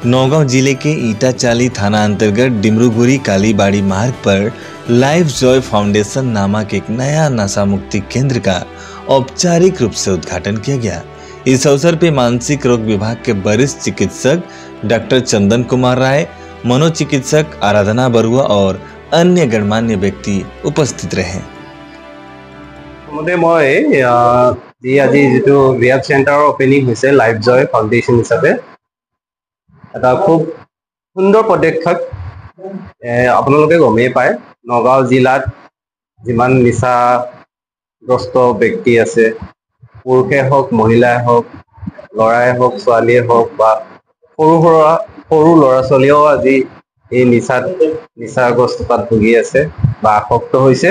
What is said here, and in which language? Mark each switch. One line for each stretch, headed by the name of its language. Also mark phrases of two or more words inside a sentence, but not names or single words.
Hindi: नौगांव जिले के ईटाचाली थाना अंतर्गत डिमरूगुरी कालीबाड़ी मार्ग पर लाइफ जॉय फाउंडेशन नामक एक नया नशा मुक्ति केंद्र का औपचारिक रूप से उद्घाटन किया गया। इस अवसर पर मानसिक रोग विभाग के वरिष्ठ चिकित्सक डॉक्टर चंदन कुमार राय, मनोचिकित्सक आराधना बरुआ और अन्य गणमान्य व्यक्ति उपस्थित रहे।
Assamese: আজি যেটো
English: rehab center's opening
Assamese: হৈছে লাইফ জয় ফাউণ্ডেশ্যন হিচাপে এটা খুব সুন্দৰ পদক্ষেপ। আপোনালোকে গমেই পায় নগাঁও জিলাত যিমান নিচাগ্ৰস্ত ব্যক্তি আছে, পুৰুষে হওক মহিলাই হওক, ল'ৰাই হওক ছোৱালীয়ে হওক বা সৰু ল'ৰা ছোৱালীয়েও আজি এই নিচাগ্ৰস্ততাত ভুগি আছে বা আসক্ত হৈছে।